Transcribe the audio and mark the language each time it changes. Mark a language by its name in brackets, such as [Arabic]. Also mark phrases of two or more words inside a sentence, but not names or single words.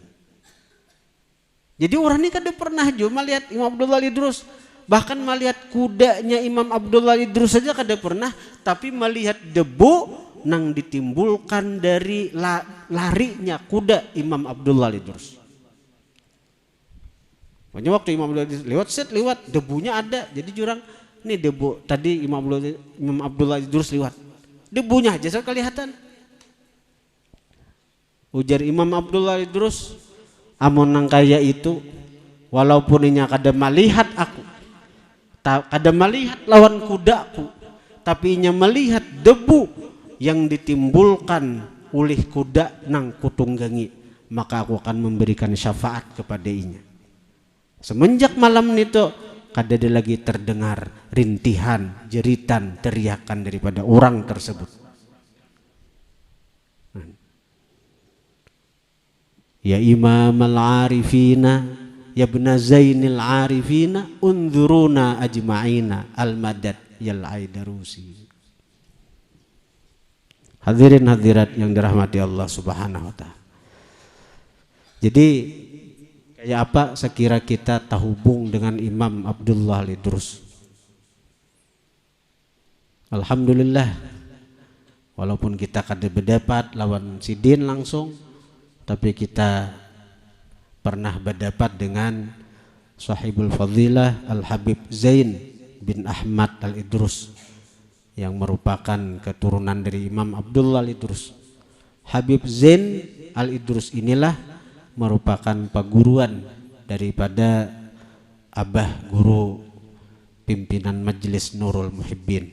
[Banjar] Jadi orang ini kada pernah juga melihat Imam Abdullah Idrus, bahkan melihat kudanya Imam Abdullah Idrus saja kada pernah, tapi melihat debu nang ditimbulkan dari larinya kuda Imam Abdullah Idrus. [Indonesian] Makanya waktu Imam lewat debunya ada, jadi jurang nih debu tadi Imam Abdullah Idrus lewat, debunya aja saya kelihatan. [Banjar] Ujar Imam Abdullah Idrus, amun nang kaya itu walaupun inya kada melihat aku, kada melihat lawan kudaku, tapi inya melihat debu yang ditimbulkan oleh kuda nang kutunggangi, [Indonesian] maka aku akan memberikan syafaat kepada inya. Semenjak malam itu kada ada lagi terdengar rintihan, jeritan, teriakan daripada orang tersebut. [Arabic] يا إمام العارفين يا ابن زين العارفين انظرونا أجمعين المدد يا العيدروس. [Indonesian] Hadirin hadirat yang dirahmati Allah [Arabic] سبحانه وتعالى. [Indonesian] Jadi kayak apa sekira kita terhubung dengan Imam Abdullah Idrus? Alhamdulillah, walaupun kita kada berdapat lawan sidin langsung, tapi kita pernah berdapat dengan sahibul fadilah Al-Habib Zain bin Ahmad Al-Idrus yang merupakan keturunan dari Imam Abdullah Idrus. Habib Zain Al-Idrus inilah merupakan paguruan daripada abah guru pimpinan Majelis Nurul Muhibbin.